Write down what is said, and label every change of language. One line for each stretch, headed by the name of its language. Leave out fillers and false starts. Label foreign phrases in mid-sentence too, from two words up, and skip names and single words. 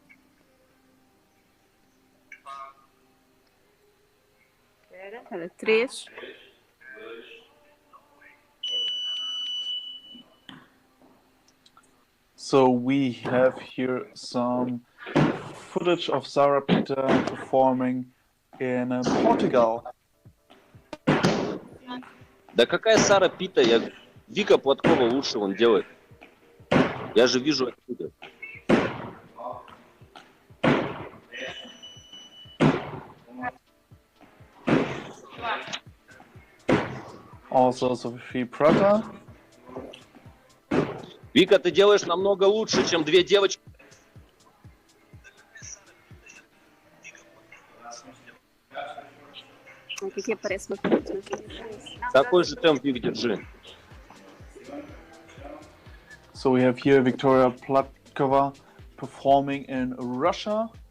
English: 3. So we have here some footage of Sarah Peter performing in Portugal.
Russian: Да какая Сара Пита? Вика Платкова лучше он делает. Я же вижу отсюда.
English: Also Sophie Prater.
Russian: Вика, ты делаешь намного лучше, чем две девочки. Какие aparece-me? Такой же темп, Вик, держи.
English: So we have here Victoria Platkova performing in Russia.